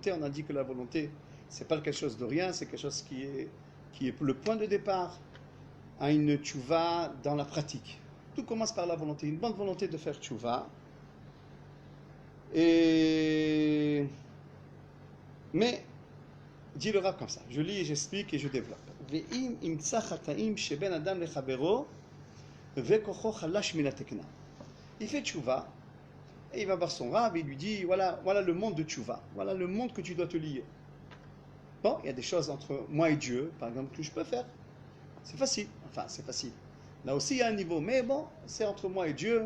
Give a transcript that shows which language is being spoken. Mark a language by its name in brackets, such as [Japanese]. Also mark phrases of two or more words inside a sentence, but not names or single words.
[French] On a dit que la volonté, c'est pas quelque chose de rien, c'est quelque chose qui est le point de départ à une tchouva dans la pratique. Tout commence par la volonté, une bonne volonté de faire tchouva. Mais, dit le Rav comme ça. Je lis, j'explique et je développe. [Hebrew] ואם ימצא חטאים שבין אדם לחבירו. [French] Il fait tchouva et il va voir son rab et il lui dit voilà le monde de tchouva, voilà le monde que tu dois te lier. Bon, il y a des choses entre moi et Dieu, par exemple, que je peux faire. C'est facile, enfin c'est facile. Là aussi il y a un niveau, mais bon, c'est entre moi et Dieu.